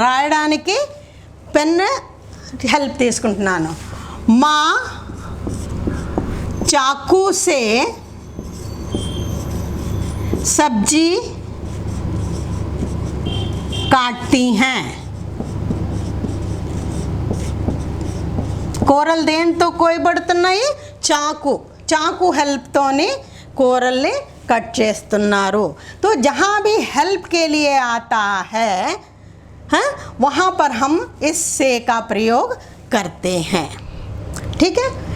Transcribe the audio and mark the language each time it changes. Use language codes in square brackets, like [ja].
[te] రాయడానికి pen help తీసుకుంటున్నాను. [hi] మా चाकू से सब्जी काटती हैं. [te] కూరలు దేంతో కోయబడుతున్నాయి, చాకు హెల్ప్తోని కూరల్ని कट చేస్తున్నారు. [hi] तो जहाँ भी हेल्प के लिए आता है, हाँ, वहाँ पर हम इस से का प्रयोग करते हैं. ठीक है.